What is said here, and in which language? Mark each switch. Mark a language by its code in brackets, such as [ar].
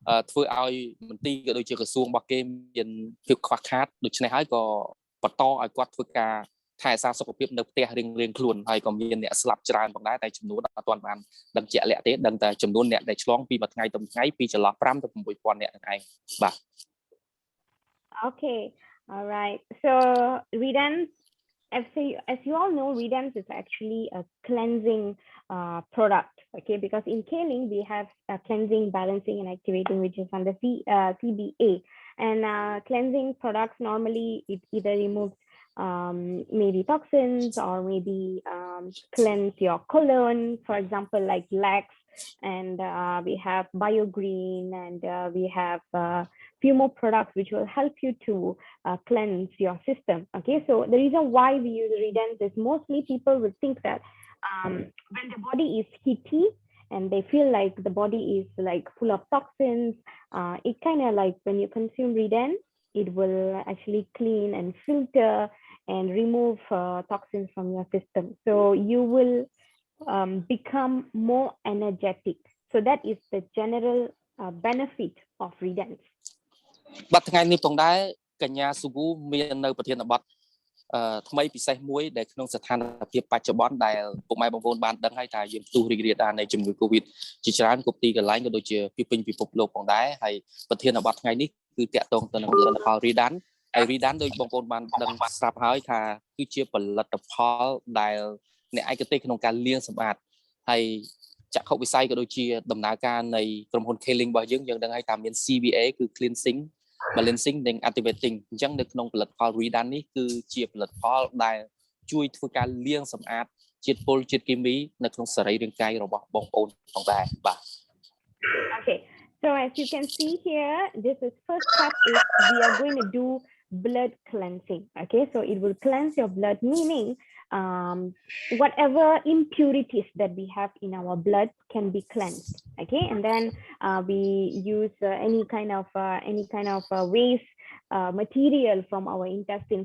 [km] ធ្វើឲ្យមន្ទីរក៏ដូចជាក្រសួងរបស់គេមានភាពខ្វះខាតដូច្នេះហើយក៏បន្តឲ្យគាត់ធ្វើការថែរក្សាសុខភាពនៅផ្ទះរៀងៗខ្លួនហើយក៏មានអ្នកស្លាប់ច្រើនផងដែរតែចំនួនអត់ទាន់បានដឹងជាក់លាក់ទេដឹងតែចំនួនអ្នកដែលឆ្លងពីមួយថ្ងៃទៅមួយថ្ងៃពីចន្លោះ5ទៅ6,000 នាក់ហ្នឹងឯងបាទ [en] Okay, all right. So Ridnance, as you all know, Ridnance is actually a cleansing product. Okay, because in Kaling we have cleansing, balancing, and activating, which is under CBA. And cleansing products normally it either removes maybe toxins or maybe cleanse your colon, for example, like Lax, and we have BioGreen, and we have few more products which will help you to cleanse your system. Okay, so the reason why we use Ridnance is mostly people will think that when the body is heaty and they feel like the body is like full of toxins, it kind of like when you consume Ridnance, it will actually clean and filter and remove toxins from your system. So you will become more energetic. So that is the general benefit of Ridnance. [km] បាទថ្ងៃនេះផងដែរកញ្ញា Sugu មាននៅប្រធានបទថ្មីពិសេសមួយដែលក្នុងស្ថានភាពបច្ចុប្បន្នដែលពុកម៉ែបងប្អូនបានដឹងហើយថាយើងផ្ទុះរីករាលដាលនៃជំងឺ Covid ជាច្រើនគ្រប់ទីកន្លែងក៏ដូចជាពេញពិភពលោកផងដែរហើយប្រធានបទថ្ងៃនេះគឺតាក់ទងទៅនឹងផលិតផល Ridnance ហើយ Ridnance ដូចបងប្អូនបានដឹងស្រាប់ហើយថាគឺជាផលិតផលដែលអ្នកឯកទេសក្នុងការលាងសម្អាតហើយ ចក្ខុវិស័យក៏ដូចជាដំណើរការនៃក្រុមហ៊ុន Keling របស់យើងដឹងហើយថាមាន CVA គឺ [en] cleansing balancing [km] និង activating អញ្ចឹងនៅក្នុងផលិតផល Ridnance នេះគឺជាផលិតផលដែលជួយធ្វើការលាងសម្អាតជាតិពុលជាតិគីមីនៅក្នុងសរីរាង្គកាយរបស់បងប្អូនផងដែរបាទ [en] Okay, so as you can see here, this is first step is we are going to do blood cleansing. Okay, so it will cleanse your blood, meaning whatever impurities that we have in our blood can be cleansed. Okay, and then we use any kind of waste material from our intestine.